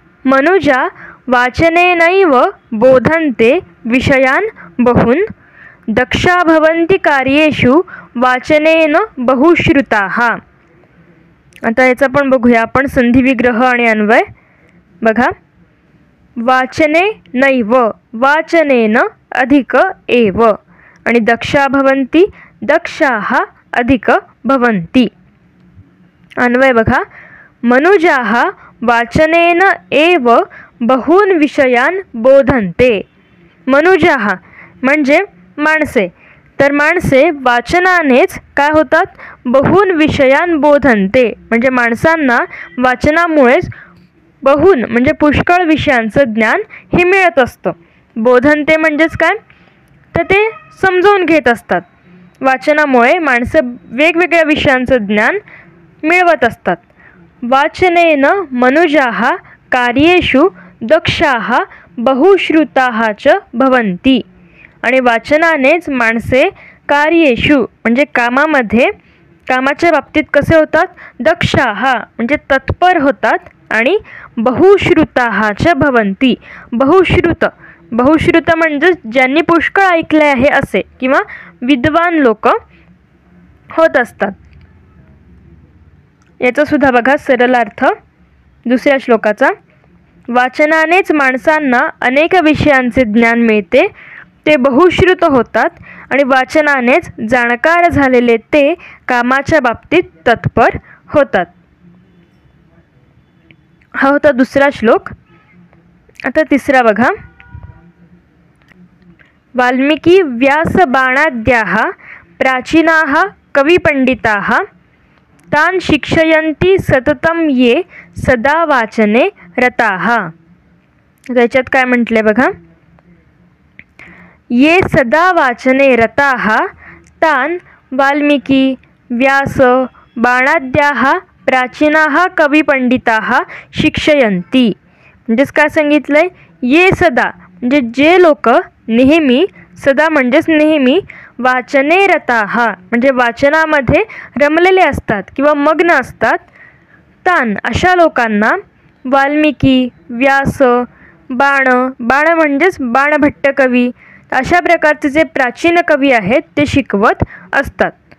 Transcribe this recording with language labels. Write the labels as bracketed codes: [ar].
[sa] मनुजा वाचनेनैव बोधन्ते विषयान् बहून् दक्षा भवन्ति कार्येषु वाचनेन बहुश्रुताः. [mr] आता याचा पण बघूया आपण संधी विग्रह आणि अन्वय. बघा, [sa] वाचने नैव वाचनेन अधिक एव आणि दक्षा भवन्ति दक्षाः अधिक भवन्ति. [mr] अन्वय बघा. [sa] मनुजाः वाचनेन एव बहून विषयान बोधन्ते. [mr] मनुजाः म्हणजे माणसे, तर माणसे वाचनानेच काय होतात, [sa] बहून विषयान बोधन्ते [mr] म्हणजे माणसांना वाचनामुळेच बहून म्हणजे पुष्कळ विषयांचं ज्ञान हे मिळत असतं. बोधन्ते म्हणजेच काय, तर ते समजून घेत असतात. वाचनामुळे माणसं वेगवेगळ्या विषयांचं ज्ञान मिळवत असतात. [sa] वाचनेन मनुजाः कार्येषु दक्षाः बहुश्रुताः च भवन्ति [mr] आणि वाचनानेच माणसे कार्येषु म्हणजे कामाच्या बाबतीत कसे होतात, दक्षाः म्हणजे तत्पर होतात आणि [sa] बहुश्रुताः च भवन्ति. [mr] बहुश्रुत म्हणजे ज्यांनी पुष्कळ ऐकले आहे असे किंवा विद्वान लोक होत असतात. याचा सुद्धा बघा सरळ अर्थ दुसऱ्या श्लोकाचा. वाचनानेच माणसांना अनेक विषयांचे ज्ञान मिळते, ते बहुश्रुत होतात आणि वाचनानेच जाणकार झालेले ते कामाच्या बाबतीत तत्पर होतात. हा होता दुसरा श्लोक. आता तिसरा बघा. [sa] वाल्मिकी व्यास बाणाद्याः प्राचीनाः कविपंडिताः तान् शिक्षयन्ति सततं ये सदा वाचने रताः. [mr] त्याच्यात काय म्हटले बघा. [sa] ये सदा वाचने रताः तान् वाल्मिकी व्यास बाणाद्याः प्राचीनाः कविपंडिताः शिक्षयन्ति. [mr] म्हणजेच काय सांगितलंय, [sa] ये सदा [mr] म्हणजे जे लोक नेहमी, सदा म्हणजेच नेहमी, [sa] वाचने रताः [mr] म्हणजे वाचनामध्ये रमलेले असतात किंवा मग्न असतात, तान अशा लोकांना वाल्मिकी व्यास बाण म्हणजेच बाणभट्ट कवी अशा प्रकारचे जे प्राचीन कवी आहेत ते शिकवत असतात.